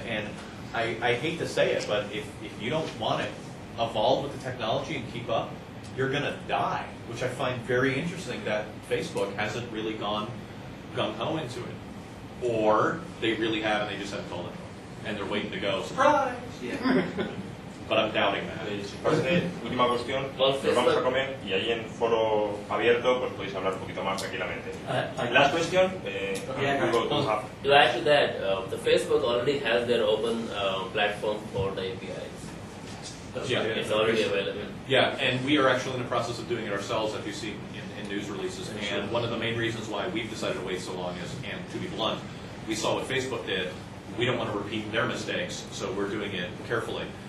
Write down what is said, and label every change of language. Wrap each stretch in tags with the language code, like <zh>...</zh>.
<en>And I hate to say it, but if you don't want to evolve with the technology and keep up, you're going to die, which I find very interesting that Facebook hasn't really gone gung-ho into it. Or they really have, and they just haven't told it. And they're waiting to go, surprise! Yeah. But I'm doubting that.</en> <es>Última cuestión, nos vamos a comer y ahí en foro abierto pues podéis hablar un poquito más tranquilamente.</es> <en>Last question, you go to have. To add to that, the Facebook already has their open platform for the APIs. Yeah. It's already available. Yeah, and we are actually in the process of doing it ourselves, as you see in news releases. And one of the main reasons why we've decided to wait so long is, and to be blunt, we saw what Facebook did. We don't want to repeat their mistakes, so we're doing it carefully.</en>